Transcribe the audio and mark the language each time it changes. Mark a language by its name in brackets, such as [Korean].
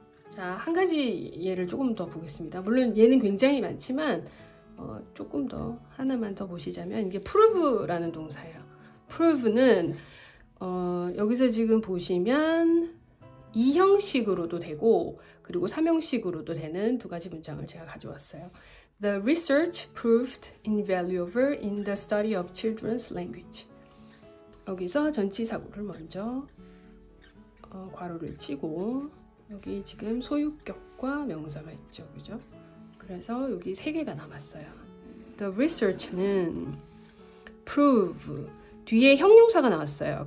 [Korean] 자, 한 가지 예를 조금 더 보겠습니다. 물론 얘는 굉장히 많지만 조금 더 하나만 더 보시자면 이게 prove라는 동사예요. prove는 여기서 지금 보시면 2형식으로도 되고 그리고 3형식으로도 되는 두 가지 문장을 제가 가져왔어요. [English] The research proved invaluable in the study of children's language. [Korean] 여기서 전치사구를 먼저 괄호를 치고 여기 지금 소유격과 명사가 있죠, 그죠? 그래서 여기 세 개가 남았어요. [English] The research [Korean] 는 prove, 뒤에 형용사가 나왔어요.